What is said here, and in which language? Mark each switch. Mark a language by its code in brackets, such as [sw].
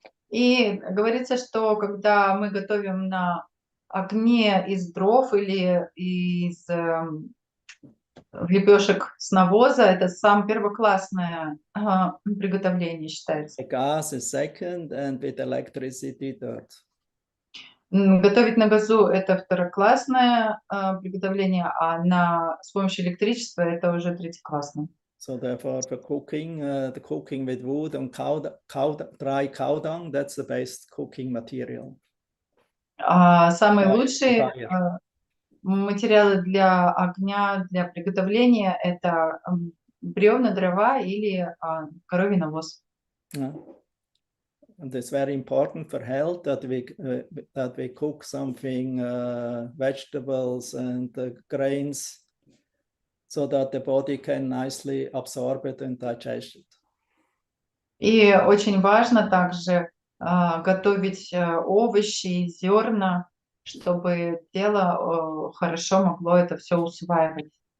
[ru] И говорится, что когда мы готовим на огне из дров или из лепешек с навоза, это самое первоклассное приготовление считается. [en] The gas is second, and with electricity third. [ru] Готовить на газу это второклассное приготовление, а с помощью электричества это уже третьеклассное. [en] So therefore, for cooking, the cooking with wood and dry cow dung, that's the best cooking material. [ru] Самый лучший материалы для огня, для приготовления – это бревна, дрова или коровий навоз. [en] And it's very important for health that we cook something, vegetables and grains, so that the body can nicely absorb it and digest it. [ru] И очень важно также готовить овощи, зерна, чтобы тело хорошо могло это все усваивать.